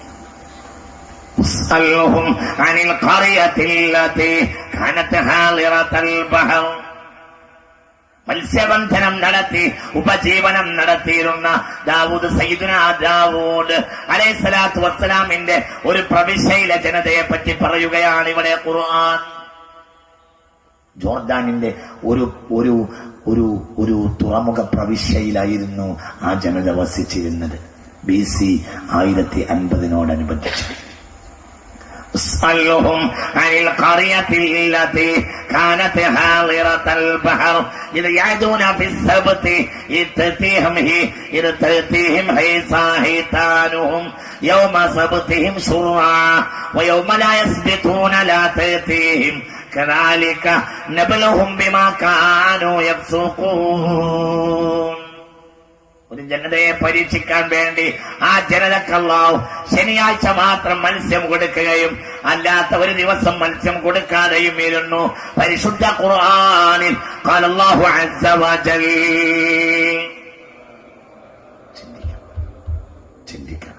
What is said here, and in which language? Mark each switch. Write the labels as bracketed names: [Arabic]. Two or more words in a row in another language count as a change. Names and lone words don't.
[Malayalam] മത്സ്യബന്ധനം നടത്തി ഉപജീവനം നടത്തിയിരുന്ന ദാവൂദ്, സയ്യിദുനാ ദാവൂദ് [Arabic] عليه الصلاة والسلام [Malayalam] ഒരു പ്രവിശ്യയിലെ ജനതയെ പറ്റി പറയുകയാണ് ഇവിടെ ഖുർആൻ. ജോർദാനിന്റെ ഒരു ഒരു ഒരു ഒരു തുറമുഖ പ്രവിശ്യയിലായിരുന്നു ആ ജനത വസിച്ചിരുന്നത്. [Arabic] BC 1050 اسألهم عن القرية التي كانت حاضرة البحر إذ يعدون في السبت إذ تأتيهم حيتانهم يوم سبتهم شرعا ويوم لا يسبتون لا تأتيهم كذلك نبلوهم بما كانوا يفسقون. [Malayalam] ഒരു ജനതയെ പരീക്ഷിക്കാൻ വേണ്ടി ആ ജനതക്ക് അല്ലാഹു ശനിയാഴ്ച മാത്രം മത്സ്യം കൊടുക്കുകയും അല്ലാത്ത ഒരു ദിവസം മത്സ്യം കൊടുക്കാതെയും ഇരുന്നു. പരിശുദ്ധ ഖുർആനിൽ [Arabic] قال الله عز وجل. [Malayalam] ചിന്തിക്കണം.